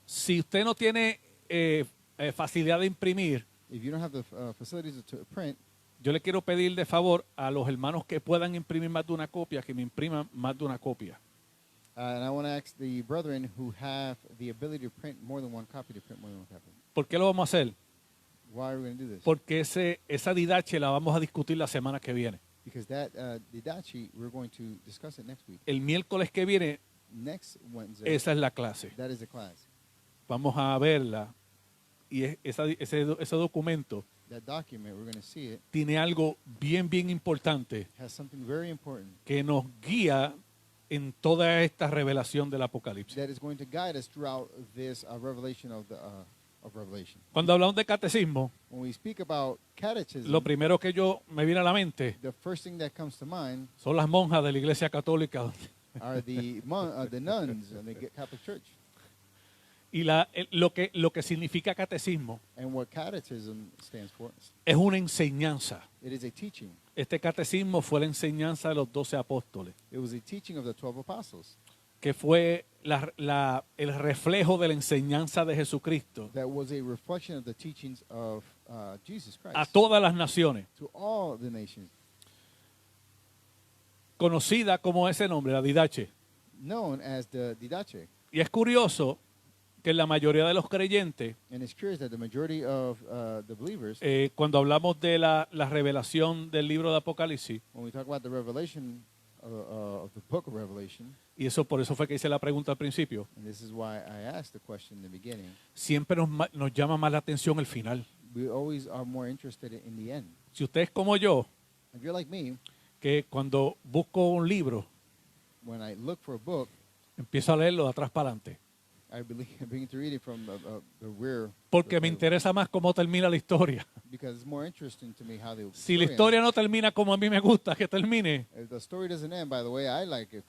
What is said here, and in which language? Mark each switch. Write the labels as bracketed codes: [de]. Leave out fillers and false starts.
[es] Si usted no tiene facilidad de imprimir, [en] If you don't have the facilities to print, [es] yo le quiero pedir de favor a los hermanos que puedan imprimir más de una copia, que me impriman más de una copia. [en] and I want to ask the brethren who have the ability to print more than one copy to print more than one copy. [es] ¿Por qué lo vamos a hacer? [en] Why are we going to do this? [es] Porque esa didache la vamos a discutir la semana que viene. [en] Because that Didache, we're going to discuss it next week. [es] El miércoles que viene, [en] Next Wednesday, [es] esa es la clase. [en] that is the class. [es] Vamos a verla. Y ese documento [en] That document, we're going to see it, [es] tiene algo bien, bien importante [en] has something very important [es] que nos guía en toda esta revelación del Apocalipsis. [en] that is going to guide us throughout this revelation of Revelation. [es] Cuando hablamos de catecismo, [en] When we speak about catechism, [es] lo primero que me viene a la mente [en] the first thing that comes to mind [es] son las monjas de la Iglesia Católica. [en] are the nuns in the Catholic Church. [es] Y lo que significa catecismo [en] And what catechism stands for, [es] es una enseñanza. [en] it is a teaching. [es] Este catecismo fue la enseñanza de los 12 apóstoles, [en] It was a teaching of the 12 apostles. [es] que fue el reflejo de la enseñanza de Jesucristo [en] That was a reflection of the teachings of Jesus Christ [es] a todas las naciones, [en] to all the nations, [es] conocida como ese nombre, la Didache. [en] known as the Didache. [es] Y es curioso que la mayoría de los creyentes, [en] And it's curious that the majority of the believers, [es] cuando hablamos de la revelación del libro de Apocalipsis, [en] when we talk about the revelation of the book of Revelation, [es] y por eso fue que hice la pregunta al principio, [en] and this is why I asked the question in the beginning, [es] siempre nos llama más la atención el final. [en] we always are more interested in the end. [es] Si usted es como yo, [en] If you're like me, [es] que cuando busco un libro, [en] when I look for a book, [es] empiezo a leerlo de atrás para adelante, [en] I begin to read it from the rear. [es] porque me interesa más cómo termina la historia. [en] Because it's more interesting to me how the [es] Si la [en] story [es] historia no termina como a mí me gusta que termine, [en] ends. If the story doesn't end by the way I like it,